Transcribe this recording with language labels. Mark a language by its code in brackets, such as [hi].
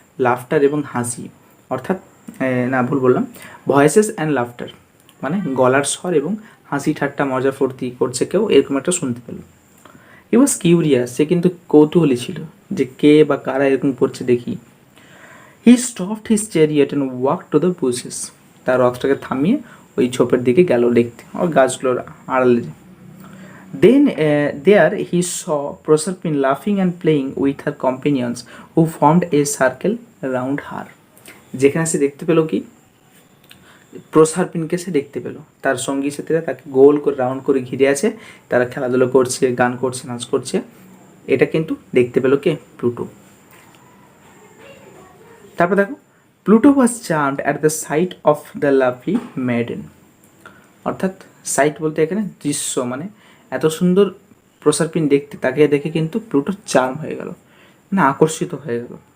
[bn] Laughter এবং হাসি, অর্থাৎ ভুল বললাম, [en] voices and laughter [bn] মানে গলার স্বর এবং হাসি ঠাট্টা মজা ফুর্তি করছে কেউ, এরকম একটা শুনতে পেল। [en] he was curious, [bn] সে কিন্তু কৌতূহলী ছিল যে কে বা কারা এরকম করছে দেখি। [en] he stopped his chariot and walk to the bushes, [bn] তার রথটাকে থামিয়ে ওই ঝোপের দিকে গেল দেখতে, ওর গাছগুলোর আড়ালে। [en] Then there he saw Proserpine laughing and playing with her companions who formed a circle around her. [bn] যেখানে সে দেখতে পেল কি? প্রসারপিনকে সে দেখতে পেল, তার সঙ্গী সাথীরা তাকে গোল করে রাউন্ড করে ঘিরে আছে, তারা খেলাধুলো করছে, গান করছে, নাচ করছে, এটা কিন্তু দেখতে পেল কে? প্লুটো। তারপর দেখো, [en] Pluto was charmed at the sight of the lovely maiden, [bn] অর্থাৎ সাইট বলতে এখানে দৃশ্য, মানে এত সুন্দর প্রসারপিন দেখতে, তাকে দেখে কিন্তু প্লুটো চার্ম হয়ে গেল, মানে আকর্ষিত হয়ে গেল।